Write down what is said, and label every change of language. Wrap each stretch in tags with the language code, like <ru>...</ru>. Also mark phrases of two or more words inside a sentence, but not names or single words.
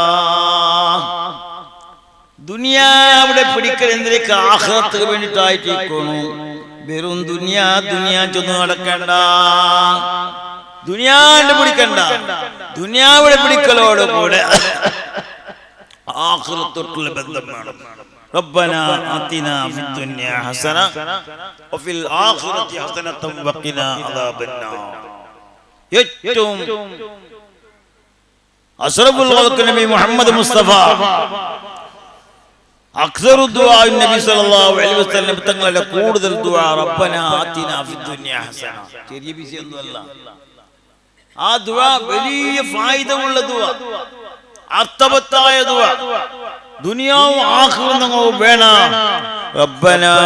<ml>ദുനിയാവിടെ പിടിക്കൽ എന്തിനേക്ക് ആഖിറത്തിന് വേണ്ടിയിട്ടായിട്ടിരിക്കുന്നു വെറും ദുനിയാ ചെന്ന് നടക്കണ്ട ദുനിയാണ്ട് പിടിക്കണ്ട ദുനിയാവിടെ പിടിക്കലോട് കൂടെ ആഖിറത്തോട്ടുള്ള ബന്ധം വേണം</ml> <ar>ربنا آتنا في الدنيا حسنة وفي الآخرة حسنة وقنا عذاب النار</ar> <ml>ഏറ്റവും</ml> <ar>أشرف الخلق</ar> <ml>നബി മുഹമ്മദ് മുസ്തഫ</ml> <ar>أكثر دعاء</ar> <ml>നബി</ml> <ar>صلى الله عليه وسلم</ar> <ml>തങ്ങളുടെ കൂടുതൽ ദുആ</ml> <ar>ربنا آتنا في الدنيا حسنة</ar> <ml>ചെറിയ വിഷയമൊന്നുമല്ല ആ ദുആ വലിയ ഫായിദയുള്ള ദുആ അർത്ഥവത്തായ ദുആ ദുനിയാവും ആഖിറവും വേണം റബ്ബന</ml>